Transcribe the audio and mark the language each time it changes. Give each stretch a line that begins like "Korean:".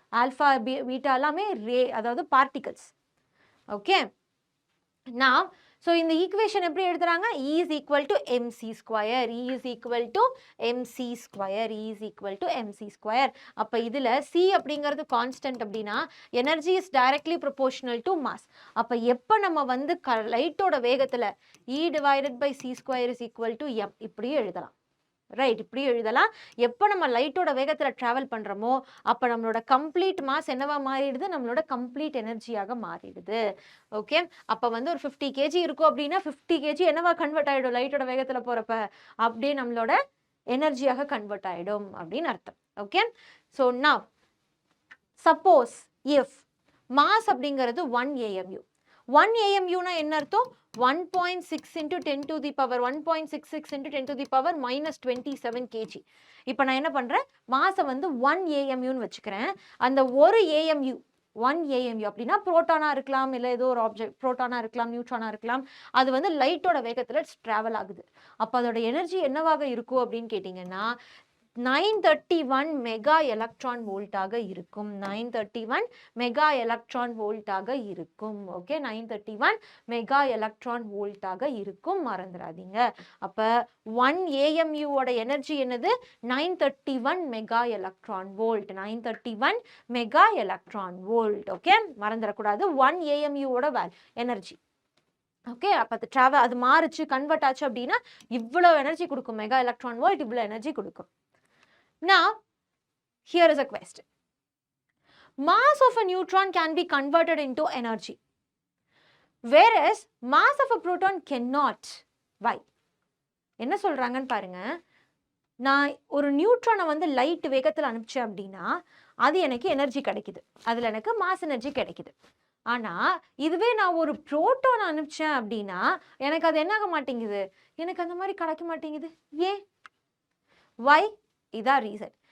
Tamil: Alpha beta எல்லாமே அதாவது particles. Okay, நான் ஸோ இந்த ஈக்குவேஷன் எப்படி எழுதுறாங்க?
English: E is equal to mc square. E is equal to mc square. E is equal to mc square.
Tamil: அப்ப இதுல c அப்படிங்கிறது கான்ஸ்டன்ட் அப்படின்னா
English: Energy is directly proportional to mass.
Tamil: அப்ப எப்ப நம்ம வந்து லைட்டோட வேகத்துல
English: E divided by c square is equal to m
Tamil: இப்படி எழுதலாம். ரைட், இப்படி எழுதலாம். எப்போ நம்ம லைட்டோட வேகத்துல டிராவல் பண்றோமோ அப்ப நம்மளோட கம்ப்ளீட் மாஸ் என்னவா மாறிடுது? நம்மளோட கம்ப்ளீட் எனர்ஜியாக மாறிடுது. ஓகே, அப்ப வந்து ஒரு 50 kg இருக்கும் அப்படின்னா 50 kg என்னவா கன்வெர்ட் ஆயிடும்? லைட்டோட வேகத்துல போறப்ப அப்படியே நம்மளோட எனர்ஜியாக கன்வெர்ட் ஆயிடும் அப்படின்னு அர்த்தம். Okay, so now suppose if mass அப்படிங்கிறது 1 AMU. 1 AMUனா என்ன அர்த்தம்?
English: 1.6 into 10 to the power 1.66 into 10 to the power minus 27 kg.
Tamil: இப்போ நான் என்ன பண்றேன்? மாஸை வந்து 1 AMUன்னு வச்சுக்கிறேன். அந்த ஒரு AMU 1 AMU அப்படின்னா புரோட்டானா இருக்கலாம், இல்லை ஏதோ ஒரு ஆப்ஜெக்ட், புரோட்டானா இருக்கலாம், நியூட்ரானா இருக்கலாம். அது வந்து லைட்டோட வேகத்துல டிராவல் ஆகுது. அப்போ அதோட எனர்ஜி என்னவாக இருக்கும் அப்படின்னு கேட்டிங்கன்னா 931 மெகா எலக்ட்ரான் வோல்ட்டாக இருக்கும். 931 மெகா எலக்ட்ரான் வோல்ட்டாக இருக்கும். ஓகே, 931 மெகா எலக்ட்ரான் வோல்ட்டாக இருக்கும், மறந்துடாதீங்க. அப்ப 1 AMU ஓட எனர்ஜி என்னது? 931 mega electron volt. 931 mega electron volt. Okay, மறந்துடக்கூடாது. 1 AMU ஓட எனர்ஜி. ஓகே, அப்ப அது அது மாறுச்சு, கன்வெர்ட் ஆச்சு அப்படின்னா இவ்வளவு எனர்ஜி கொடுக்கும். மெகா எலக்ட்ரான் வோல்ட் இவ்வளவு எனர்ஜி கொடுக்கும்.
English: Now, here is a question. Mass of a neutron can be converted into energy, whereas mass of a proton cannot. Why?
Tamil: என்ன சொல்றாங்கன்னு பாருங்க. நான் ஒரு நியூட்ரானை வந்து லைட் வேகத்தில் அனுப்பிச்சேன் அப்படின்னா அது எனக்கு எனர்ஜி கிடைக்குது, அதுல எனக்கு மாஸ் எனர்ஜி கிடைக்குது. ஆனா இதுவே நான் ஒரு புரோட்டான் அனுப்பிச்சேன் அப்படின்னா எனக்கு அது என்ன ஆக மாட்டேங்குது? எனக்கு அந்த மாதிரி கிடைக்க மாட்டேங்குது. ஏன்?
English: Why?
Tamil: இதான் ரீசன்.